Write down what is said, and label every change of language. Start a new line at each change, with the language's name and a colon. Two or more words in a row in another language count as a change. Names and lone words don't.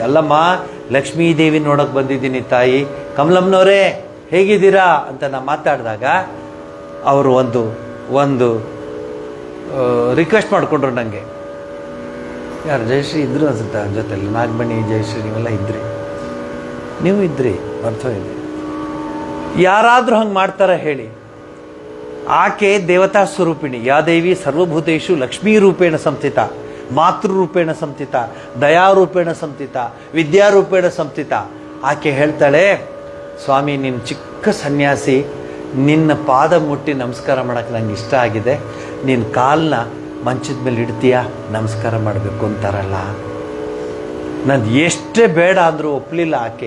Kannada: ಅಲ್ಲಮ್ಮ, ಲಕ್ಷ್ಮೀದೇವಿ ನೋಡೋಕೆ ಬಂದಿದ್ದೀನಿ ತಾಯಿ. ಕಮಲಮ್ಮನವರೇ ಹೇಗಿದ್ದೀರಾ ಅಂತ ನಾನು ಮಾತಾಡಿದಾಗ ಅವರು ಒಂದು ರಿಕ್ವೆಸ್ಟ್ ಮಾಡಿಕೊಂಡ್ರು ನನಗೆ. ಯಾರು ಜಯಶ್ರೀ ಇದ್ರು ಅನ್ಸುತ್ತೆ ಜೊತೆಲಿ, ನಾಗಮಣಿ ಜಯಶ್ರೀ ನೀವೆಲ್ಲ ಇದ್ರಿ, ನೀವು ಇದ್ರಿ, ಅರ್ಥ ಇದೆ. ಯಾರಾದರೂ ಹಂಗೆ ಮಾಡ್ತಾರ ಹೇಳಿ? ಆಕೆ ದೇವತಾ ಸ್ವರೂಪಿಣಿ.
Sanskrit: ಯಾ ದೇವಿ ಸರ್ವಭೂತೇಶು ಲಕ್ಷ್ಮೀ ರೂಪೇಣ ಸಂಸ್ಥಿತ, ಮಾತೃರೂಪೇಣ ಸಂಸ್ಥಿತ, ದಯಾರೂಪೇಣ ಸಂಸ್ಥಿತ, ವಿದ್ಯಾರೂಪೇಣ ಸಂಸ್ಥಿತ.
Kannada: ಆಕೆ ಹೇಳ್ತಾಳೆ, ಸ್ವಾಮಿ ನಿನ್ನ ಚಿಕ್ಕ ಸನ್ಯಾಸಿ, ನಿನ್ನ ಪಾದ ಮುಟ್ಟಿ ನಮಸ್ಕಾರ ಮಾಡೋಕ್ಕೆ ನಂಗೆ ಇಷ್ಟ ಆಗಿದೆ, ನಿನ್ನ ಕಾಲನ್ನ ಮಂಚದ ಮೇಲೆ ಇಡ್ತೀಯಾ, ನಮಸ್ಕಾರ ಮಾಡಬೇಕು ಅಂತಾರಲ್ಲ. ನಂದು ಎಷ್ಟೇ ಬೇಡ ಅಂದರೂ ಒಪ್ಪಲಿಲ್ಲ ಆಕೆ.